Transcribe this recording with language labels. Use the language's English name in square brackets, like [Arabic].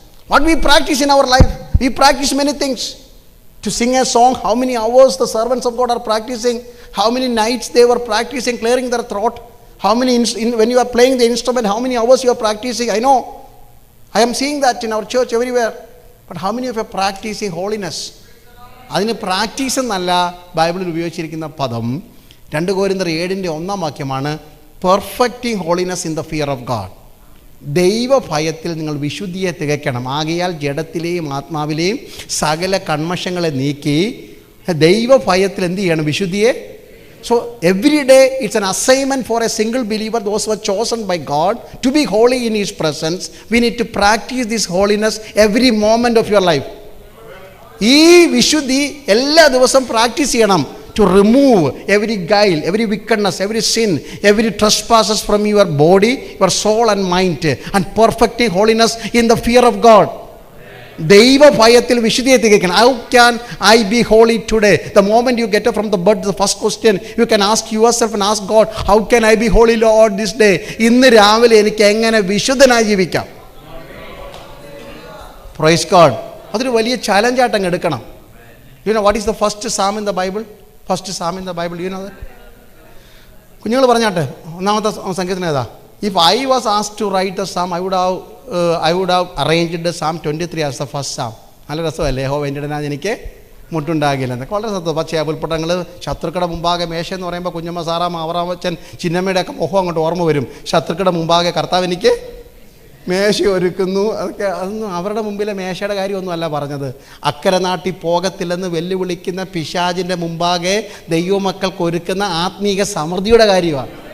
[English] What we practice in our life, we practice many things. To sing a song, how many hours the servants of God are practicing, how many nights they were practicing clearing their throat, how many when you are playing the instrument, how many hours you are practicing. I know, I am seeing that in our church everywhere. But how many of you are practicing holiness? [Malayalam] അതിന് practice എന്നല്ല ബൈബിളിൽ ഉപയോഗിച്ചിരിക്കുന്ന പദം 2 കൊരിന്ത്യർ 7:1 [English] Perfecting holiness in the fear of God. [Malayalam] ദൈവഭയത്തിൽ നിങ്ങൾ വിശുദ്ധിയെ തികയ്ക്കണം. ആകയാൽ ജഡത്തിലെയും ആത്മാവിലെയും സകല കന്മഷങ്ങളെ നീക്കി ദൈവഭയത്തിൽ എന്ത് ചെയ്യണം? വിശുദ്ധിയെ. [English] So every day it's an assignment for a single believer, those who are chosen by God to be holy in His presence. We need to practice this holiness every moment of your life. [Malayalam] ഈ വിശുദ്ധി എല്ലാ ദിവസവും practice ചെയ്യണം. [English] To remove every guile, every wickedness, every sin, every trespasses from your body, your soul and mind, and perfecting holiness in the fear of God. [Malayalam] ദൈവഭയത്തിൽ വിശുദ്ധിയെ തികയ്ക്കണം. [English] How can I be holy today? The moment you get up from the bed, the first question you can ask yourself and ask God, how can I be holy, Lord, this day? [Malayalam] ഇന്ന് രാവിലെ എനിക്ക് എങ്ങനെ വിശുദ്ധനായി ജീവിക്കാം? [English] Praise God. [Malayalam] അതൊരു വലിയ ചാലഞ്ചായിട്ട് അങ്ങ് എടുക്കണം. [English] You know what is the first psalm in the Bible? First psalm in the Bible, you know that? [Malayalam] കുഞ്ഞുങ്ങൾ പറഞ്ഞാട്ടെ, 1ാമത്തെ സങ്കീർത്തനം ഏതാ? [English] If I was asked to write a psalm, I would have arranged Psalm 23 as the first psalm. [Malayalam] നല്ല രസമല്ലേ? യഹോവ എൻ്റെ ഇടയനായി എനിക്ക് മുട്ടുണ്ടാകില്ല എന്നൊക്കെ വളരെ സത്യം. പക്ഷേ പുൽപ്പട്ടങ്ങൾ ശത്രുക്കളുടെ മുമ്പാകെ മേശ എന്ന് പറയുമ്പോൾ കുഞ്ഞമ്മ സാറാമ്മ അവറാമച്ചൻ ചിന്നമ്മയുടെയൊക്കെ മുഖം അങ്ങോട്ട് ഓർമ്മ വരും. ശത്രുക്കളുടെ മുമ്പാകെ കർത്താവ് എനിക്ക് മേശ ഒരുക്കുന്നു. അതൊന്നും അവരുടെ മുമ്പിലെ മേശയുടെ കാര്യമൊന്നും അല്ല പറഞ്ഞത്. അക്കരെ നാട്ടിൽ പോകത്തില്ലെന്ന് വെല്ലുവിളിക്കുന്ന പിശാചിൻ്റെ മുമ്പാകെ ദൈവമക്കൾക്ക് ഒരുക്കുന്ന ആത്മീക സമൃദ്ധിയുടെ കാര്യമാണ്.